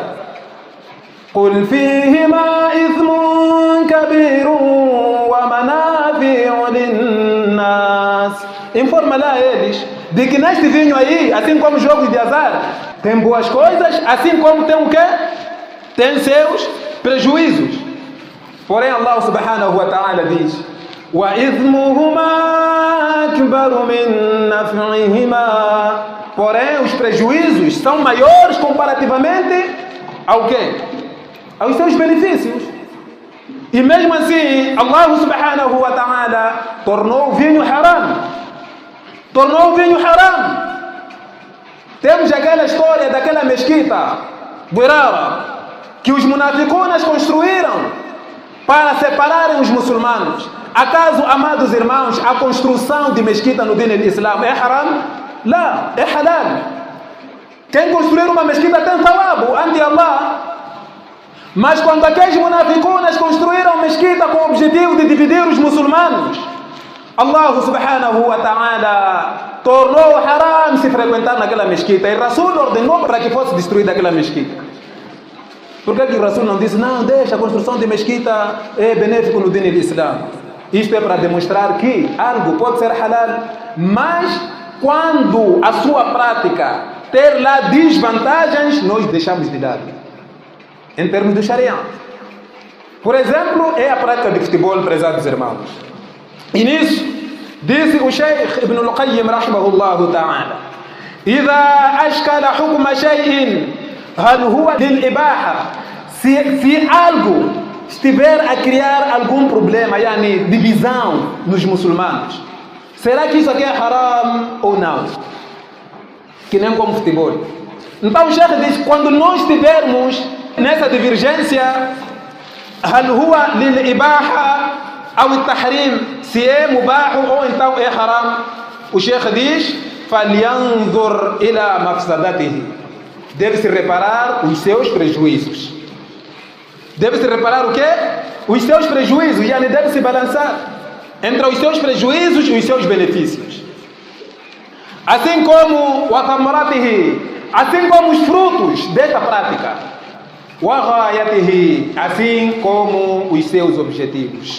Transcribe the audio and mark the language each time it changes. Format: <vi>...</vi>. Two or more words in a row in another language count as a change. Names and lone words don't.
<ar>قل فيهما إثم كبير ومنافع للناس.</ar> <pt>Informa lá eles de que neste vinho aí, assim como o jogo de azar, tem boas coisas, assim como tem o quê? Tem seus prejuízos. Porém</pt> <ar>الله سبحانه وتعالى</ar> <pt>diz:</pt> <ar>وإثمهما أكبر من نفعهما.</ar> <pt>Porém os prejuízos são maiores comparativamente ao quê? Aos seus benefícios. E mesmo assim</pt> <ar>الله سبحانه وتعالى</ar> <pt>tornou o vinho haram. Tornou o vinho haram. Temos aquela história daquela mesquita Dirara que os munaficunas construíram para separarem os muçulmanos. Acaso, amados irmãos, a construção de mesquita no</pt> <ar>دين الإسلام</ar> <pt>é haram? Não, é halal. Quem construir uma mesquita tem Mas quando aqueles munaficunas construíram mesquita com o objetivo de dividir os muçulmanos,</pt> <ar>الله سبحانه وتعالى</ar> <pt>tornou haram se frequentar naquela mesquita. E Rasul ordenou para que fosse destruída aquela mesquita. Por que o Rasul não disse, não, deixa, a construção de mesquita é benéfico no dino do Islã? Isto é para demonstrar que algo pode ser halal, mas quando a sua prática ter lá desvantagens, nós deixamos de lado. Em termos do Sharia. Por exemplo, é a prática de futebol, prezados irmãos. E nisso, disse o Sheikh Ibn al-Qayyim,</pt> <ar>رحمه الله تعالى, إذا أشكل حكم شيء هل هو للإباحة.</ar> <pt>Se algo estiver a criar algum problema, yani divisão nos muçulmanos, será que isso aqui é haram ou não? Que nem como futebol. Então o Sheikh diz, quando nós estivermos nessa divergência,</pt> <ar>هل هو للإباحة أو التحريم,</ar> <pt>se é mubah ou então é haram, o Sheikh diz,</pt> <ar>فلينظر إلى مفسدته,</ar> <pt>deve-se reparar os seus prejuízos. Deve-se reparar o quê? Os seus prejuízos, e ele deve se balançar entre os seus prejuízos e os seus benefícios. Assim como o athamaratihi, assim como os frutos desta prática, o ghayatihi, assim como os seus objetivos.</pt>